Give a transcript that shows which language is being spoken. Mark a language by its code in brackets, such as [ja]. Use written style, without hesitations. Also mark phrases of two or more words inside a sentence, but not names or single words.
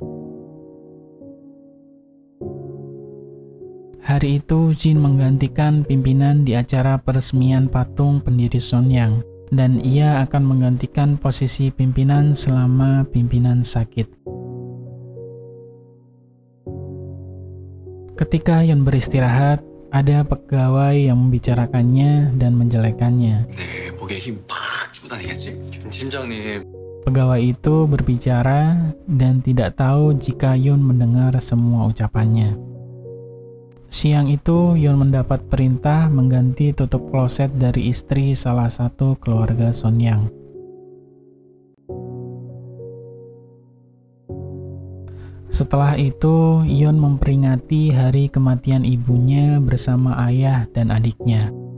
[id] Hari itu Jin menggantikan pimpinan di acara peresmian patung pendiri Son Yang, dan ia akan menggantikan posisi pimpinan selama pimpinan sakit. Ketika Yoon beristirahat, ada pegawai yang membicarakannya dan menjelekannya. [ko] 네, 목에 힘 팍 주고 다니겠지? 팀장님, [id] Pegawai itu berbicara dan tidak tahu jika Yun mendengar semua ucapannya. Siang itu, Yun mendapat perintah mengganti tutup kloset dari istri salah satu keluarga Sonyang. Setelah itu, Yun memperingati hari kematian ibunya bersama ayah dan adiknya.